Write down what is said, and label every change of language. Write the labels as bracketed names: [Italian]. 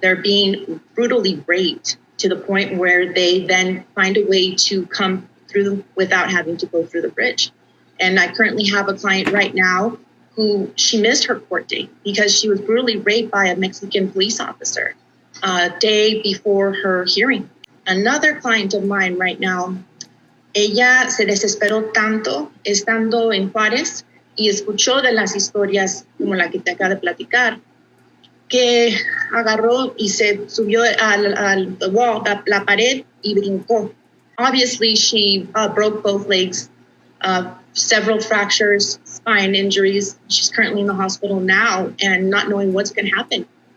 [English] They're being brutally raped to the point where they then find a way to come through without having to go through the bridge. And I currently have a client right now who she missed her court date because she was brutally raped by a Mexican police officer a day before her hearing. Another client of mine right now, [Spanish] ella se desesperó tanto estando en Juarez y escuchó de las historias como la que te acabo de platicar, que agarró y se subió al wall, la pared, y brincó. [English] Obviously, she broke both legs, several fractures, spine injuries. She's currently in the hospital now and not knowing what's going to happen.